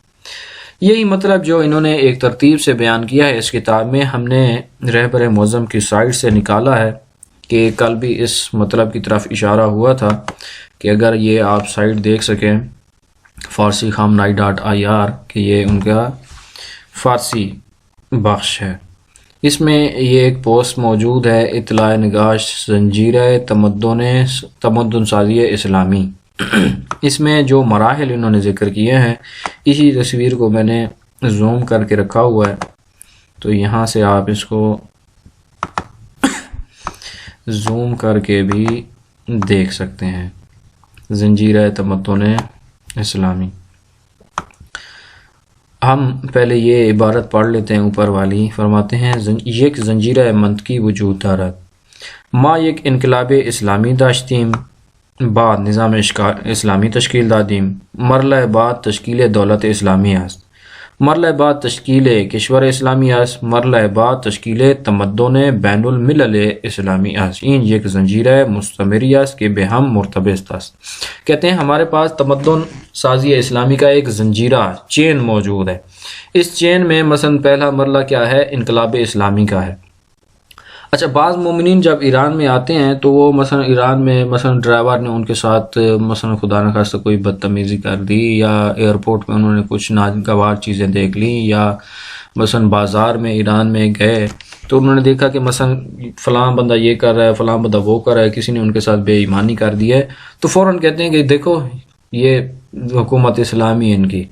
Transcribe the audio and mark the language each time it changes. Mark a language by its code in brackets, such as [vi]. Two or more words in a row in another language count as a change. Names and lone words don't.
[ur] یہی مطلب جو انہوں نے ایک ترتیب سے بیان کیا ہے اس کتاب میں، ہم نے رہبر معظم کی سائٹ سے نکالا ہے کہ کل بھی اس مطلب کی طرف اشارہ ہوا تھا کہ اگر یہ آپ سائٹ دیکھ سکیں farsikhamenai.ir کہ یہ ان کا فارسی بخش ہے، اس میں یہ ایک پوسٹ موجود ہے، [fa] اطلاع نگاش زنجیرہ تمدن سازی اسلامی۔ [ur] اس میں جو مراحل انہوں نے ذکر کیے ہیں، اسی تصویر کو میں نے زوم کر کے رکھا ہوا ہے، تو یہاں سے آپ اس کو زوم کر کے بھی دیکھ سکتے ہیں، زنجیرہ تمدن اسلامی۔ ہم پہلے یہ عبارت پڑھ لیتے ہیں اوپر والی۔ فرماتے ہیں [fa] یک زنجیرہ منطقی وجود دارد، ما یک انقلاب اسلامی داشتیم، بعد نظام اسلامی تشکیل دادیم، مرحلہ بعد تشکیل دولت اسلامی است، مرحلہ بعد تشکیل کشور اسلامی است، مرحلہ بعد تشکیل تمدن بین الملل اسلامی است، این یک زنجیرہ مستمری است کہ بہم مرتبط است۔ [ur] کہتے ہیں ہمارے پاس تمدن سازی اسلامی کا ایک زنجیرہ چین موجود ہے۔ اس چین میں مثلا پہلا مرحلہ کیا ہے؟ انقلاب اسلامی کا ہے۔ اچھا، بعض مومنین جب ایران میں آتے ہیں تو وہ مثلا ایران میں مثلا ڈرائیور نے ان کے ساتھ مثلا خدا نخواستہ کوئی بدتمیزی کر دی، یا ایئرپورٹ میں انہوں نے کچھ ناگوار چیزیں دیکھ لیں، یا مثلا بازار میں ایران میں گئے تو انہوں نے دیکھا کہ مثلا فلاں بندہ یہ کر رہا ہے، فلاں بندہ وہ کر رہا ہے، کسی نے ان کے ساتھ بے ایمانی کر دی ہے، تو فوراً کہتے ہیں کہ دیکھو یہ حکومت اسلامی ہے ان کی۔